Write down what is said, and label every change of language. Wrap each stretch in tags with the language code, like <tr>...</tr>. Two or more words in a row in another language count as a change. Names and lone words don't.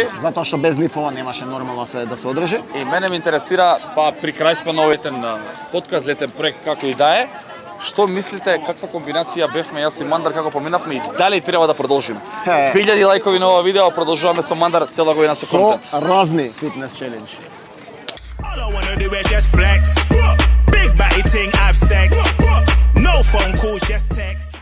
<mk>Затоа што без нив ова немаше нормално да се одржи. И мене ме интересира, па при крај спановите на подкаст летен проект како и да е, што мислите каква комбинација бевме јас и Мандар како поминавме и дали треба да продолжиме? 2000 лајкови на ова видео, продолжуваме со Мандар цела година со Со контент. разни фитнес челенџи.</mk> <en>All I wanna do is just flex. Big body thing, have sex. No phone calls, just text.</en>